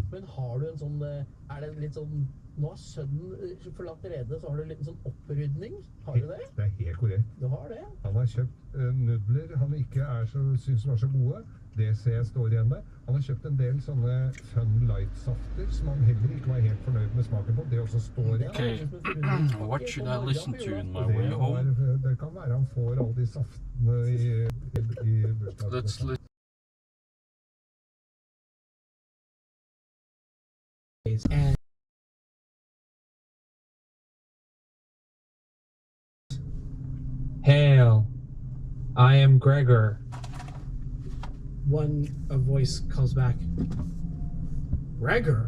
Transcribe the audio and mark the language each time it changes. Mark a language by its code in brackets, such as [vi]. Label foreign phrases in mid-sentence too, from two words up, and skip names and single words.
[no] Men har du en sånn, er det litt sånn, nå har sønnen forlatt redet, så har du en liten sånn opprydning? Har du det? Det er helt korrekt. Du har det? Han har kjøpt nudler han ikke synes var så gode. Det ser jeg står igjen der. Han har kjøpt en del sånne Fun Light-safter som han heller ikke var helt fornøyd med smaken på. Det også står igjen. [en] Okay, what should I listen to in my way home? [no] Det kan være han får alle de saftene i bursdagen. [en] Let's listen. And Hail, I am Gregor. A voice calls back, Gregor.